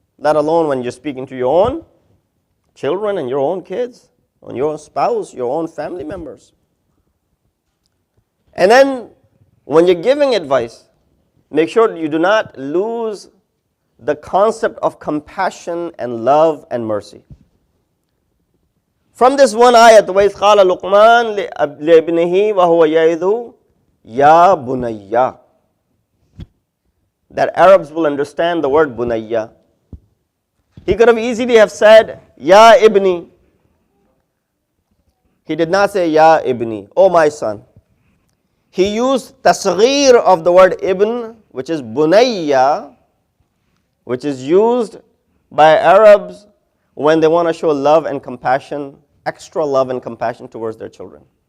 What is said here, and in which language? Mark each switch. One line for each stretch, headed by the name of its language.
English: Let alone when you're speaking to your own children and your own kids, on your own spouse, your own family members. And then when you're giving advice, make sure you do not lose the concept of compassion and love and mercy. From this one ayat,
Arabic: وَإِذْ قَالَ لُقْمَانَ لِابْنِهِ وَهُوَ يَعِظُهُ يَا بُنَيَّ.
English: That Arabs will understand the word bunayya. He could have easily have said, Ya ibni. He did not say, Ya ibni, oh my son. He used tasghir of the word ibn, which is bunayya, which is used by Arabs when they want to show love and compassion, extra love and compassion towards their children.